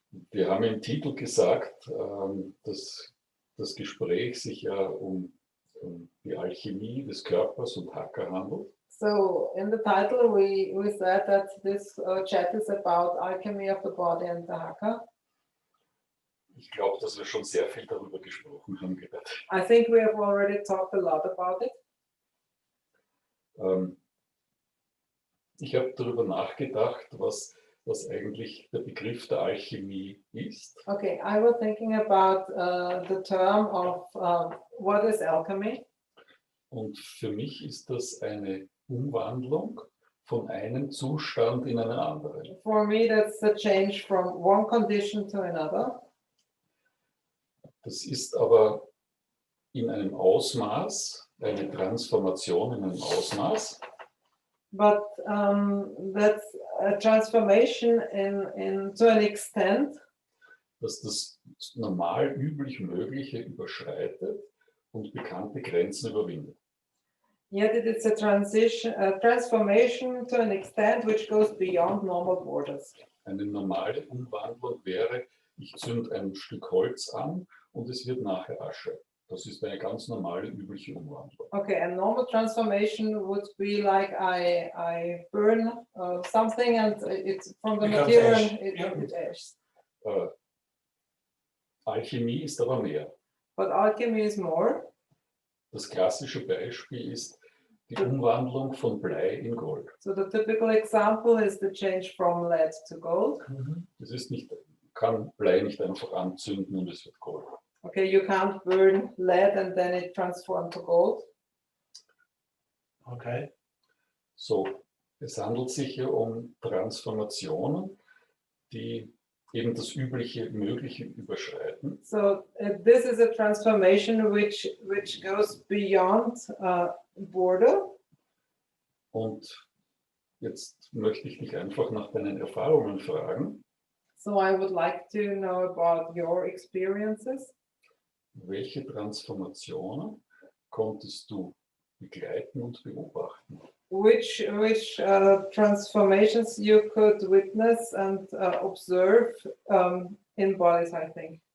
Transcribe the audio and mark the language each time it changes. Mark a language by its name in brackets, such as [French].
[German] Wir haben im Titel gesagt, dass das Gespräch sich ja um die Alchemie des Körpers und Haka handelt. [English] So in the title we said that this chat is about alchemy of the body and the Haka. [German] Ich glaube, dass wir schon sehr viel darüber gesprochen haben gerade. [English] I think we have already talked a lot about it. [German] Ich habe darüber nachgedacht, was eigentlich der Begriff der Alchemie ist. [English] Okay, I was thinking about the term of what is alchemy. [German] Und für mich ist das eine Umwandlung von einem Zustand in einen anderen. [English] For me, that's a change from one condition to another. [German] Das ist aber in einem Ausmaß, eine Transformation in einem Ausmaß, [English] But that's a transformation to an extent [German] dass das normal üblich Mögliche überschreitet und bekannte Grenzen überwindet. [English] yet it is a transformation to an extent which goes beyond normal borders. [German] Eine normale Umwandlung wäre, ich zünde ein Stück Holz an und es wird nachher Asche. Das ist eine ganz normale, übliche Umwandlung. [English] Okay, a normal transformation would be like I burn something and it's from the Becomes material ash. it, Yeah. it ashes. [German] Alchemie ist aber mehr. [English] But alchemy is more. [German] Das klassische Beispiel ist die Umwandlung von Blei in Gold. [English] So the typical example is the change from lead to gold. [German] Das ist nicht, kann Blei nicht einfach anzünden und es wird Gold. [English] Okay, you can't burn lead and then it transforms to gold. okay. [German] So, es handelt sich hier um Transformationen, die eben das übliche Mögliche überschreiten. [English] So this is a transformation which goes beyond border. [German] Und jetzt möchte ich dich einfach nach deinen Erfahrungen fragen. [English] So I would like to know about your experiences. [German] Welche Transformationen konntest du begleiten und beobachten? [English] Which transformations you could witness and observe in bodies, I think,